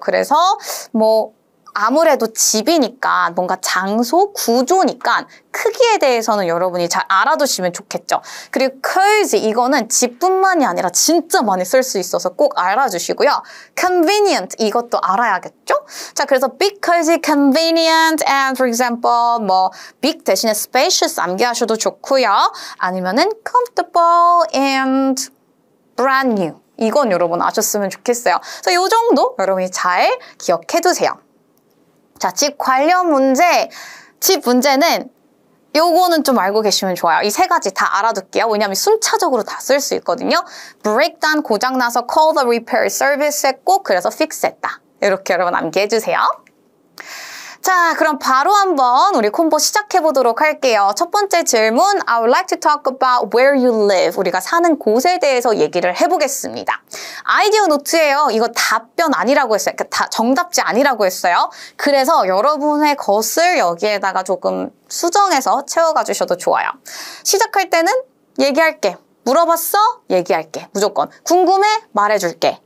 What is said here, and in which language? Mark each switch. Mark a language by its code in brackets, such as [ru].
[ko] 그래서 뭐 아무래도 집이니까 뭔가 장소, 구조니까 크기에 대해서는 여러분이 잘 알아두시면 좋겠죠. 그리고 cozy 이거는 집뿐만이 아니라 진짜 많이 쓸 수 있어서 꼭 알아주시고요. convenient 이것도 알아야겠죠? 자, 그래서 [en] big, cozy, convenient and for example 뭐 big [ko] 대신에 [en] spacious [ko] 암기하셔도 좋고요. 아니면은 [en] comfortable and brand new [ko] 이건 여러분 아셨으면 좋겠어요. 그래서 이 정도 여러분이 잘 기억해두세요. 자, 집 관련 문제, 집 문제는 요거는 좀 알고 계시면 좋아요. 이 세 가지 다 알아둘게요. 왜냐하면 순차적으로 다 쓸 수 있거든요. [en] breakdown [ko] 고장나서 [en] call the repair service [ko] 했고 그래서 [en] fix [ko] 했다. 이렇게 여러분 암기해주세요. 자, 그럼 바로 한번 우리 콤보 시작해보도록 할게요. 첫 번째 질문, [en] I would like to talk about where you live. [ko] 우리가 사는 곳에 대해서 얘기를 해보겠습니다. 아이디어 노트예요. 이거 답변 아니라고 했어요. 그러니까 정답지 아니라고 했어요. 그래서 여러분의 것을 여기에다가 조금 수정해서 채워가 주셔도 좋아요. 시작할 때는 얘기할게. 물어봤어? 얘기할게. 무조건. 궁금해? 말해줄게.